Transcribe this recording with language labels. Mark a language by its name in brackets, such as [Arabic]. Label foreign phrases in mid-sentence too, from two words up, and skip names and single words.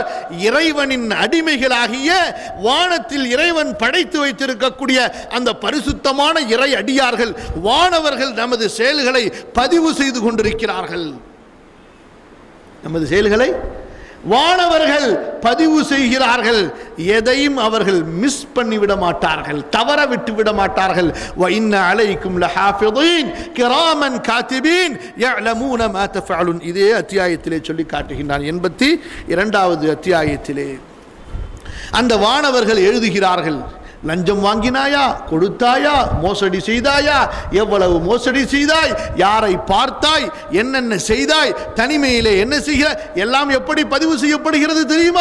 [Tamil] இறைவனின் அடிமைகளாகிய வானத்தில் இறைவன் படைத்து வைத்திருக்கக்கூடிய அந்த பரிசுத்தமான இறை அடியார்கள், வானவர்கள் நமது செயல்களை பதிவு செய்து கொண்டிருக்கிறார்கள். நமது செயல்களை வானவர்கள் பதிவு செய்கிறார்கள். எதையும் அவர்கள் மிஸ் பண்ணிவிட மாட்டார்கள், தவற விட்டு விட மாட்டார்கள். [Arabic] وَإِنَّ عَلَيْكُمْ لَحَافِظِينَ كِرَامًا كَاتِبِينَ يَعْلَمُونَ مَا تَفْعَلُونَ. [Tamil] இதே அத்தியாயத்திலே சொல்லி காட்டுகின்றான். 82வது அத்தியாயத்திலே அந்த வானவர்கள் எழுதுகிறார்கள். லஞ்சம் வாங்கினாயா, கொடுத்தாயா, மோசடி செய்தாயா, எவ்வளவு மோசடி செய்தாய், யாரை பார்த்தாய், என்னென்ன செய்தாய், தனிமையிலே என்ன செய்ய, எல்லாம் எப்படி பதிவு செய்யப்படுகிறது தெரியுமா?